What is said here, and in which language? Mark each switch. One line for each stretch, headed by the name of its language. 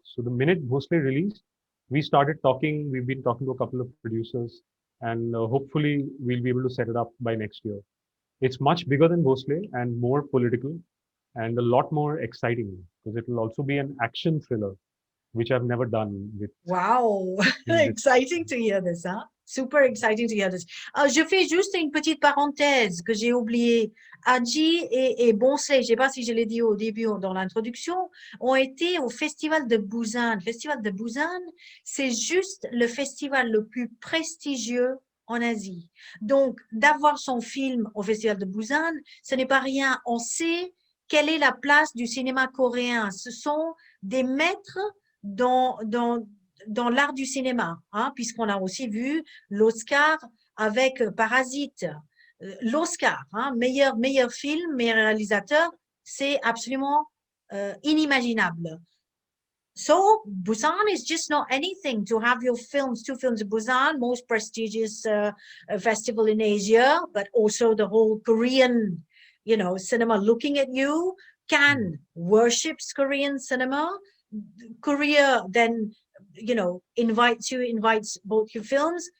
English: So the minute Bhosle released, we started talking. We've been talking to a couple of producers, and hopefully we'll be able to set it up by next year. It's much bigger than Bhosle and more political, and a lot more exciting because it will also be an action thriller. which I've never done with Wow, in this. exciting to hear this, hein? Super exciting to hear this.
French: Je fais juste une petite parenthèse que j'ai oubliée. Hadji et Bonsley, je ne sais pas si je l'ai dit au début dans l'introduction, ont été au Festival de Busan. Le Festival de Busan, c'est juste le festival le plus prestigieux en Asie. Donc, d'avoir son film au Festival de Busan, ce n'est pas rien. On sait quelle est la place du cinéma coréen. Ce sont des maîtres dans l'art du cinéma, hein, puisqu'on a aussi vu l'Oscar avec Parasite. L'Oscar, hein, meilleur film, meilleur réalisateur, c'est absolument inimaginable.
English: So Busan is just not anything to have your films, two films of Busan, most prestigious festival in Asia, but also the whole Korean, cinema looking at you. Cannes worships Korean cinema. Korea then, invites both your films.